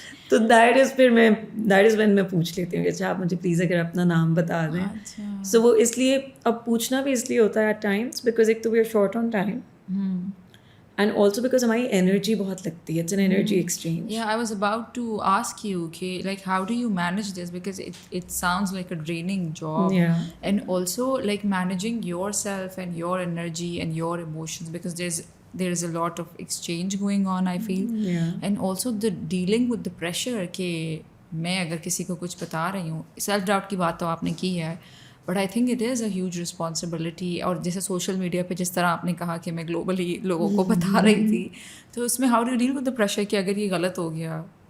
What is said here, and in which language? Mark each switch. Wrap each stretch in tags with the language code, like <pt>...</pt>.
<hi>तो that is when मैं पूछ लेती हूँ कि अच्छा आप मुझे प्लीज़ अगर अपना नाम बता दें. सो वो इसलिए अब पूछना भी इसलिए होता है एट टाइम्स बिकॉज एक तो we are short on time and also because हमारी एनर्जी बहुत लगती है.</hi> <en>It's an energy exchange. Yeah, I was about to ask you, okay, like how do you manage this? Because it sounds like a draining job. Yeah. And also like managing yourself and your energy and your emotions, because there is a lot of exchange going on, I feel. Yeah. And also the dealing with the pressure</en> <hi>कि मैं अगर किसी को कुछ बता रही हूँ, self doubt की बात तो आपने की है,</hi> <en>But I think it is a huge responsibility.</en> <hi>और जैसे सोशल मीडिया पे जिस तरह आपने कहा कि मैं ग्लोबली लोगों को बता रही थी, तो उसमें</hi> <en>how do deal with the pressure</en> <hi>कि अगर ये गलत हो गया?</hi>